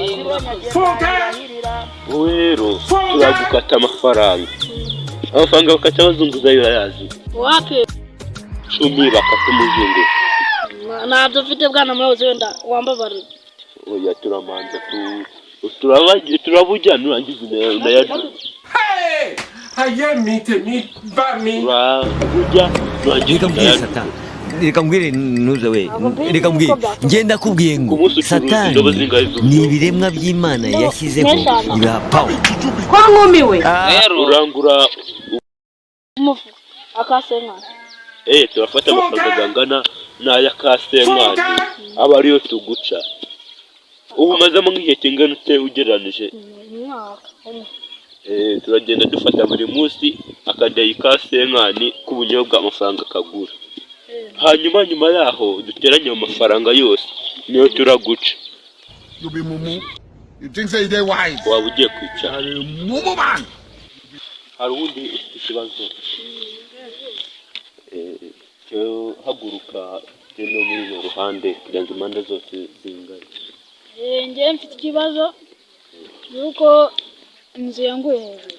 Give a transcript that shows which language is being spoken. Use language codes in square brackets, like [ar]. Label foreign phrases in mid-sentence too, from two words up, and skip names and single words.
[rw] Rero turagukata amafaranga bakata abazunguzayi bayazi. Wapi? 10 bakata umuzungu. Ntabyo mfite bwana muyobozi wenda wambabarira. oya turamanza turabujya nurangiza unayarya [yo] ayé mi tèmi bá mi. [rw] turabujya nurangiza reka mbwire unayarya satani reka mbwire ntuze we reka mbwire ngenda kubwiye ngo Ku munsi ucuruza satani indobo zingahe z'ubudodo? ni ibiremwa by'imana yashyizeho biha pawa ko nkumiwe rero urangura akasenga turafata amafaranga angana n'aya kasenkani aba ariyo tuguca ubu umazemo nk'igihe kingana ute ugereranije turagenda dufata buri munsi akadeyi kasenkani k'ubunyobwa amafaranga akagura hanyuma nyuma yaho duteranye ayo mafaranga yose niyo turaguca [pcm] You be mumu. You think say they wise? [rw] waba ugiye kwicara [pcm] Mumu man. [rw] hari ubundi ufite ikibazo cyo haguruka genda muri uru ruhande kugira ngo impande zose zingane njye mfite ikibazo yuko inzu yanguye hejuru